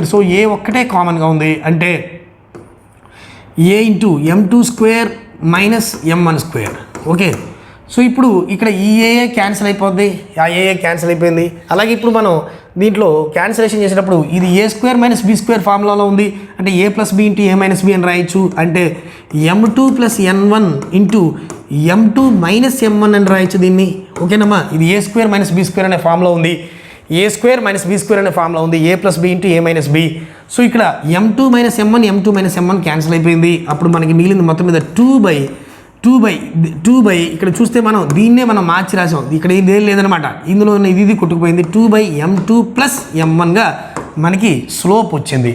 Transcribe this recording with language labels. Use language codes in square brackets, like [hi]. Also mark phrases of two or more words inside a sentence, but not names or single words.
[te] సో ఏ ఒక్కటే కామన్గా ఉంది, అంటే a × m2² - m1². ఓకే, సో ఇప్పుడు ఇక్కడ ఈ ఏ క్యాన్సిల్ అయిపోద్ది, ఆ ఏ క్యాన్సిల్ అయిపోయింది. అలాగే ఇప్పుడు మనం దీంట్లో క్యాన్సిలేషన్ చేసేటప్పుడు ఇది a² - b² ఫార్ములాలో ఉంది, అంటే a + b × a - b అని రాయొచ్చు. అంటే m2 + n1 × m2 - m1 అని రాయొచ్చు దీన్ని. ఓకేనమ్మా, ఇది a² - b² అనే ఫార్ములా ఉంది, a² - b² అనే ఫార్ములా ఉంది, a + b × a - b. సో ఇక్కడ m2 - m1 క్యాన్సిల్ అయిపోయింది. అప్పుడు మనకి మిగిలింది మొత్తం మీద 2/2 ఇక్కడ చూస్తే మనం దీన్నే మనం మార్చి రాసాం, ఇక్కడ ఇదేం లేదనమాట, ఇందులో ఇది కొట్టుకుపోయింది. 2/m2 + m1గా మనకి స్లోప్ వచ్చింది.